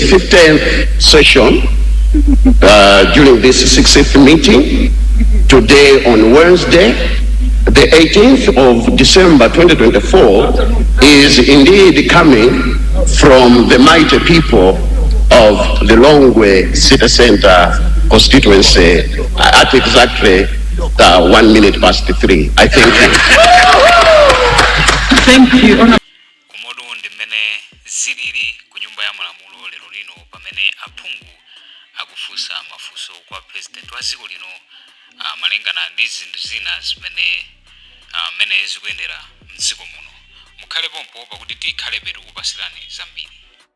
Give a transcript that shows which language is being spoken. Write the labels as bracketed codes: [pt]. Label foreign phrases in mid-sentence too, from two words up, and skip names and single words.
[en] 15th session, during this 60th meeting, today on Wednesday, the 18th of December 2024, is indeed coming from the mighty people of the Lilongwe City Center constituency at exactly 1 minute past 3. I thank you. Thank you. [ny] Kumodo ndimene zilili kunyumba ya malamulo lero lino pamene aphungu akufunsa mafunso kwa president wa dziko lino malingana ndi zinthu zina zimene zikuyendera mdziko muno. Mukhale pompo pakuti tikhale petu kupasirani zambiri.